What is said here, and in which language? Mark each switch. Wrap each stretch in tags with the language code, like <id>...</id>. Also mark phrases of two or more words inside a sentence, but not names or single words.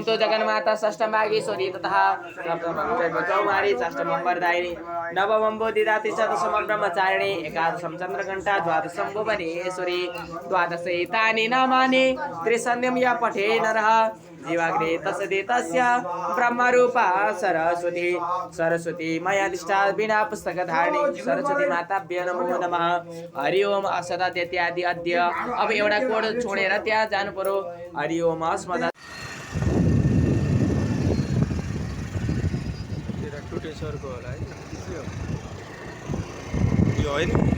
<sa>तु जगन्माता षष्ठं भागीश्वरी तथा सप्तमं चौमारी षष्ठमं वरदायिनी नवमं बोधिदात्री चतुर्थं ब्रह्मचारिणी एकादशं चन्द्रघण्टा द्वादशं भुवनेश्वरी द्वादशे तानि नामानि त्रिसन्ध्यं या पठे नरः जीवाग्रे तस्य तस्य ब्रह्मरूपा सरस्वती सरस्वती मयाधिष्ठा बिना पुस्तकधारिणी सरस्वती माताभ्य नमो नमः हरि ओम असदा इत्यादि अद्य</sa> <ne>अब एउटा कोड छोडेर त्यहाँ जानु पर्यो</ne> <sa>हरि ओम अस्मदा</sa> <ne>टुटेश्वरको होला है यो होइन</ne>